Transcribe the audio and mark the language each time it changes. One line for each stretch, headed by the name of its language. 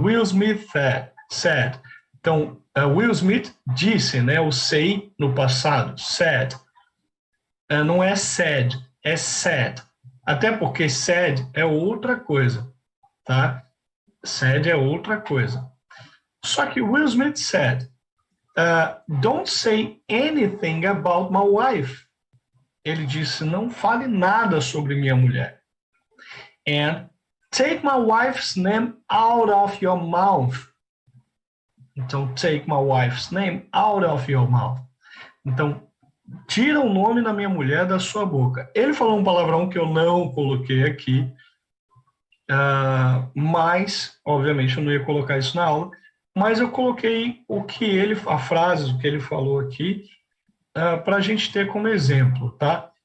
English: Will Smith said.
Portuguese: Então, Will Smith disse, né? O say no passado, said. Não é said, é said. Até porque said é outra coisa, tá? Said é outra coisa. Só que
English: Will Smith said, don't say anything about my wife. Ele disse, não fale nada sobre minha mulher. And take my wife's name out of your mouth.
Portuguese: Então,
English: take my wife's name out of your mouth.
Portuguese: Então, tira o nome da minha mulher da sua boca. Ele falou um palavrão que eu não coloquei aqui, mas, obviamente, eu não ia colocar isso na aula, mas eu coloquei a frase, o que ele falou aqui, para a gente ter como exemplo, tá?